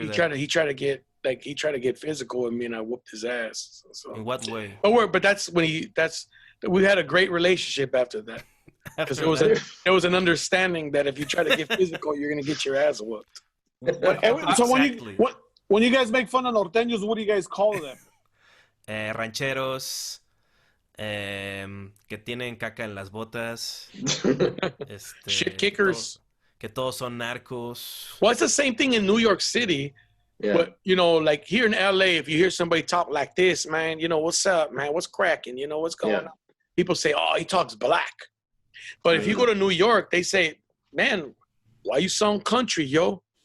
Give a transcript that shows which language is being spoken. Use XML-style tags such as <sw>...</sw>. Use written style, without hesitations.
<en>he tried to get physical with me, and I whooped his ass. So. In what way? But that's when we had a great relationship after that. Because there was an understanding that if you try to get physical, you're gonna get your ass whooped. When you guys make fun of norteños, what do you guys call them?</en> <es>Rancheros, que tienen caca en las botas,</es> <en>Shit kickers.</en> <es>Que todos son narcos.</es> <en>Well, it's the same thing in New York City. Yeah. But, you know, like here in LA, if you hear somebody talk like this, man, you know, what's up, man? What's cracking? You know, what's going on? People say, oh, he talks black. But if you go to New York, they say, man, why you sound country, yo?</en>